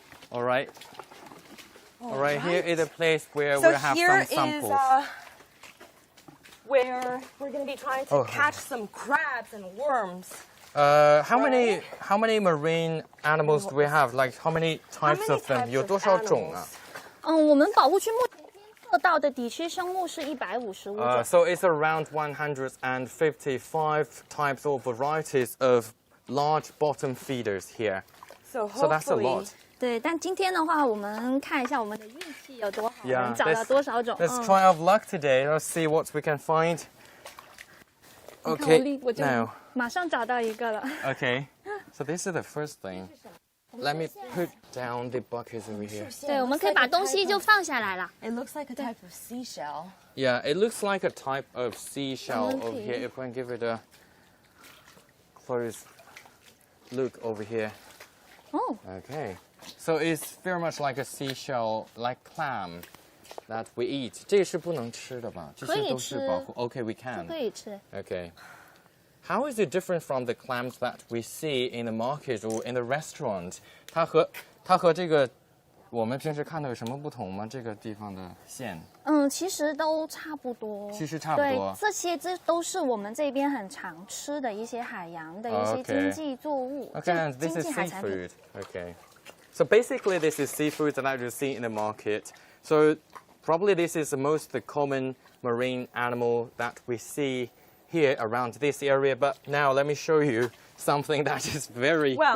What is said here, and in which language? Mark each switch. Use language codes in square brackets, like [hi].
[en] All right. All right. Here is a place where So we'll have here some is samples. where we're going to be trying to catch some crabs and worms. How many marine animals do we have? Like how many types of them? [zh] 有多少种啊？我们保护区目前监测到的底区生物是155种。 [en] So it's around 155 types or varieties of large bottom feeders here. So that's a lot. [zh] 对，但今天的话，我们看一下我们的运气有多好，我 [en] Yeah, [zh] 们找到多少种。 [en] let's try our luck today. Let's see what we can find. Okay, [zh] 我就 [en] now. [zh] 马上找到一个了。 [en] Okay, so this is the first thing. Let me put down the buckets over here. [zh] 对，我们可以把东西就放下来了。 [en] It looks like a type of seashell. Yeah, it looks like a type of seashell over Okay. here. If I can give it a close look over here. [zh] 哦， [en] Okay, so it's very much like a seashell, like clam that we eat. [zh] 这是不能吃的吧？这些都是保护。 [en] Okay, we can. [zh] 可以吃。 [en] Okay. How is it different from the clams that we see in the market or in the restaurant? [zh] 它和这个我们平时看到有什么不同吗？这个地方的线？其实都差不多。其实差不多。对，这都是我们这边很常吃的一些海洋的一些经济作物。 [en] Okay, and this is seafood. Okay. So basically, this is seafood that you see in the market. So probably this is the most common marine animal that we see here around this area. But now let me show you something that is very